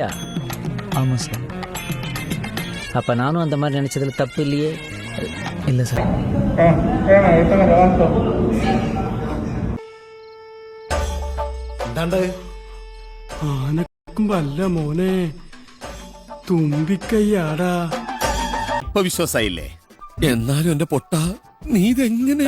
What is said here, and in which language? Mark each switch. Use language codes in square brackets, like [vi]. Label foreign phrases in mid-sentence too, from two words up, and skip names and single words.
[ta] ஆமா சார். அப்ப நானும் அந்த மாதிரி நினைச்சதுல தப்பு இல்லையே? இல்ல சார். [ml] എന്താണ്ട് ആനക്കുമ്പോ അല്ല മോനെ, തുമ്പിക്കൈയാടാ. ഇപ്പൊ വിശ്വാസായില്ലേ? എന്നാലും എന്റെ പൊട്ട, നീ ഇതെങ്ങനെ?